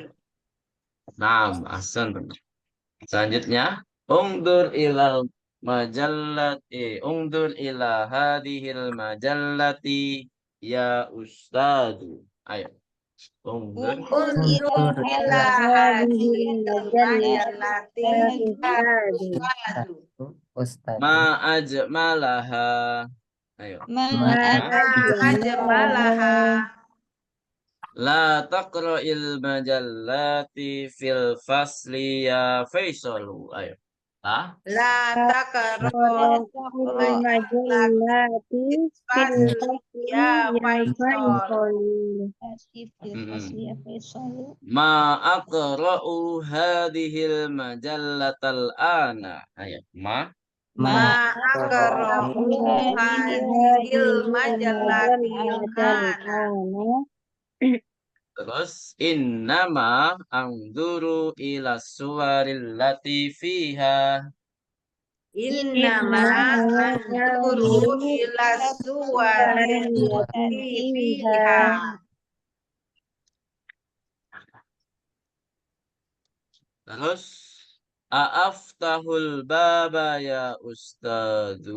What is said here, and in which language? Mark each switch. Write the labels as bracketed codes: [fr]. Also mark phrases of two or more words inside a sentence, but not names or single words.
[ar] نعم أحسن. Selanjutnya, انظر إلى هذه المجلة يا أستاذ. Ayo. Ungdur. انظر إلى هذه المجلة يا أستاذ. Ustaz. ما أجملها. Ayo. ما أجملها. لا تقرأ المجلة في الفصل يا فيصل. Ayo. La لا تقرأ مجلة فصل يا فيصل. ما أقرأ هذه المجلة الآن. Ayo. Ma ما أقرأ هذه المجلة أنا. terus إنما أنظر إلى الصور التي فيها. إنما أنظر إلى الصور التي فيها. Terus أفتح الباب يا أستاذ.